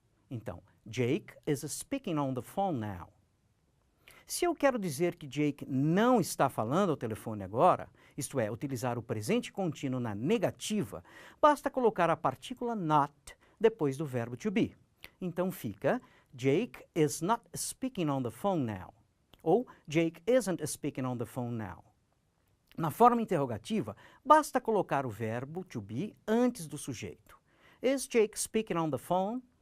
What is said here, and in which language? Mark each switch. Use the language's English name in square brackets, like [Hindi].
[Portuguese] Então, [English] Jake is speaking on the phone now. [Portuguese] Se eu quero dizer que Jake não está falando ao telefone agora, isto é, utilizar o presente contínuo na negativa, basta colocar a partícula not depois do verbo to be. Então fica [English] Jake is not speaking on the phone now. [Portuguese] Ou [English] Jake isn't speaking on the phone now. [Portuguese] Na forma interrogativa, basta colocar o verbo to be antes do sujeito. [English] Is Jake speaking on the phone?